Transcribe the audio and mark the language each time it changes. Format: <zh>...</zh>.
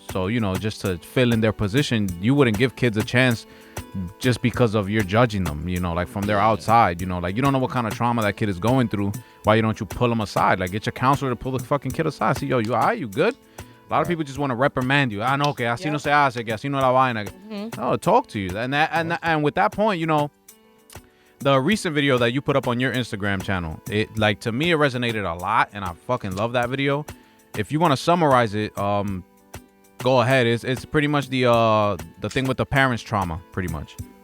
<en>So just to fill in their position, you wouldn't give kids a chance just because of you're judging them, like from their outside, like you don't know what kind of trauma that kid is going through. Why don't you pull them aside? Like get your counselor to pull the fucking kid aside. See, yo, you all right? You good? A lot of people just want to reprimand you.</en> <es>No, que así no se hace, que así no la vaina.</es> <en>Oh, talk to you. And with that point, the recent video that you put up on your Instagram channel, to me it resonated a lot, and I fucking love that video. If you want to summarize it, go ahead. It's pretty much the thing with the parents' trauma, pretty much.</en>